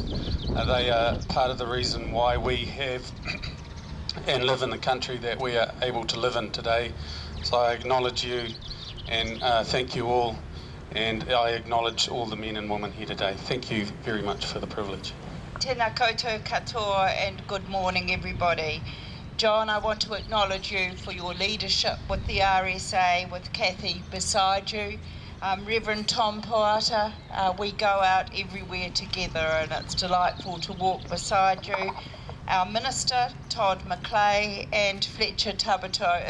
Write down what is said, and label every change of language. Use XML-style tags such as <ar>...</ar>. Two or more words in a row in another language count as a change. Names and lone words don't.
<en>They are part of the reason why we have and live in the country that we are able to live in today. So I acknowledge you and thank you all, and I acknowledge all the men and women here today. Thank you very much for the privilege.</en> <mi>Tēnā koutou katoa</mi> <en>and good morning everybody. John, I want to acknowledge you for your leadership with the RSA, with Kathy beside you. Reverend Tom Puata, we go out everywhere together and it's delightful to walk beside you. Our Minister, Todd McClay, and Fletcher Tabato.</en>